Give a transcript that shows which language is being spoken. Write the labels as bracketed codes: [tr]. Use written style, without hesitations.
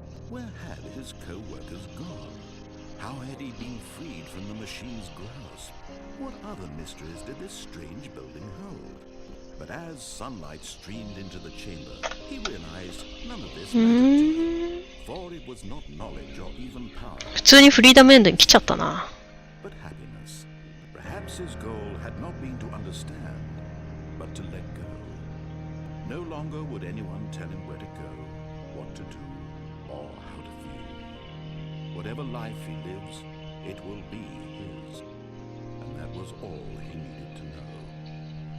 [en] Where had his co-workers gone? How had he been freed from the machine's grasp? What other mysteries did this strange building hold? But as sunlight streamed into the chamber, he realized none of this mattered, for it was not knowledge or even power. [ja] 普通にフリーダムエンドに来ちゃったな。 [en] But happiness. Perhaps his goal had not been to understand, but to let go. No longer would anyone tell him where to go, what to do, or how to feel. Whatever life he lives, it will be his. And that was all he needed to know.